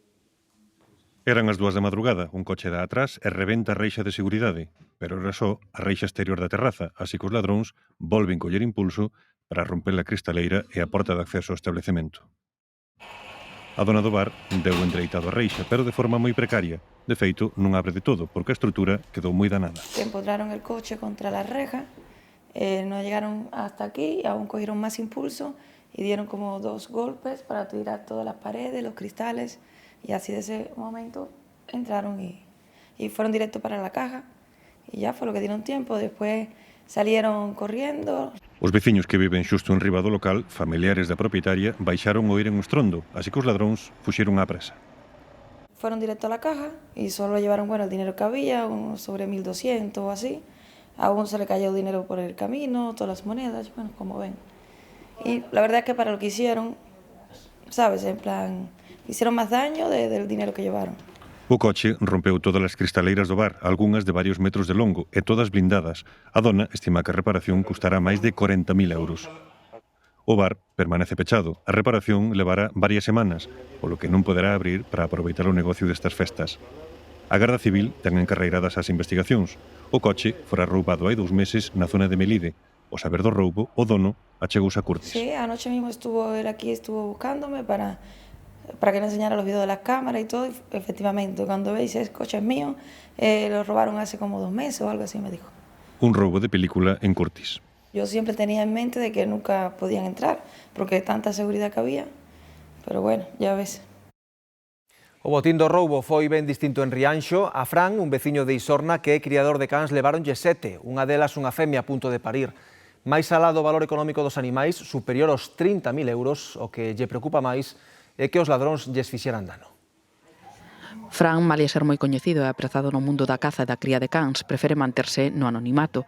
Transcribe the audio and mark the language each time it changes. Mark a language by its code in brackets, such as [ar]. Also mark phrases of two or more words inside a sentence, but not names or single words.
[gl] Eran as 2 da madrugada, un coche dá atrás e rebenta a reixa de seguridade, pero era só a reixa exterior da terraza, así que os ladróns volven coller impulso para romper a cristaleira e a porta de acceso ao establecemento. A dona do bar deu entreitado a reixa, pero de forma moi precaria. De feito, non abre de todo, porque a estrutura quedou moi danada. [es] Empotraron el coche contra la reja, no llegaron hasta aquí, aún cogieron más impulso y dieron como 2 golpes para tirar todas las paredes, los cristales. Y así de ese momento entraron y fueron directo para la caja y ya fue lo que dieron tiempo. Después salieron corriendo. [gl] Os veciños que viven xusto en riba do local, familiares da propietaria, baixaron o oír en un estrondo, así que os ladróns fuxiron á presa. [es] Fueron directo a la caja y solo llevaron el dinero que había, sobre 1.200 o así. A uno se le cayó dinero por el camino, todas las monedas, bueno, como ven. Y la verdad es que para lo que hicieron, ¿sabes? En plan, hicieron máis daño del dinero que llevaron. [gl] O coche rompeu todas as cristaleiras do bar, algunhas de varios metros de longo e todas blindadas. A dona estima que a reparación custará máis de 40.000 euros. O bar permanece pechado. A reparación levará varias semanas, polo que non poderá abrir para aproveitar o negocio destas festas. A Garda Civil ten encarreiradas as investigacións. O coche fora roubado hai 2 meses na zona de Melide. O saber do roubo, o dono achegouse a Curtis. [es] Sí, anoche mismo estuvo él aquí, estuvo buscándome para que le enseñara los vídeos de las cámaras y todo. Y efectivamente, cuando veis, ese coche es mío, lo robaron hace como 2 meses o algo así, me dijo. [gl] Un roubo de película en Curtis. [es] Yo siempre tenía en mente de que nunca podían entrar, porque tanta seguridad que había, pero bueno, ya ves. [gl] O botín do roubo foi ben distinto en Rianxo. A Fran, un veciño de Isorna que é criador de cans, levaronlle 7, unha delas unha femia a punto de parir. Máis alá do valor económico dos animais, superior aos 30.000 euros, o que lle preocupa máis é que os ladróns lles fixeran dano. Fran, malia ser moi coñecido e aprezado no mundo da caza e da cría de cans, prefere manterse no anonimato.